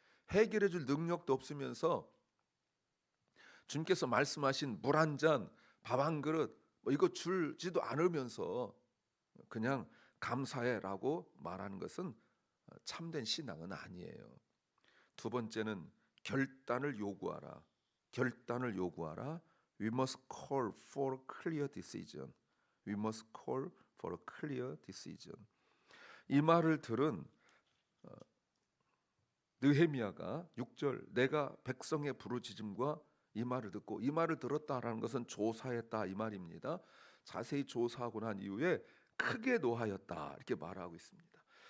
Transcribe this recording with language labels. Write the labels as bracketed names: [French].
[Korean] 해결해 줄 능력도 없으면서 주님께서 말씀하신 물 한 잔, 밥 한 그릇 뭐 이거 줄지도 않으면서 그냥 감사해라고 말하는 것은 참된 신앙은 아니에요. 두 번째는 결단을 요구하라. 결단을 요구하라. [English] We must call for a clear decision. We must call for a clear decision. [Korean] 이 말을 들은 느헤미야가 6절 내가 백성의 부르짖음과 이 말을 듣고 이 말을 들었다라는 것은 조사했다 이 말입니다. 자세히 조사하고 난 이후에 크게 노하였다 이렇게 말하고 있습니다.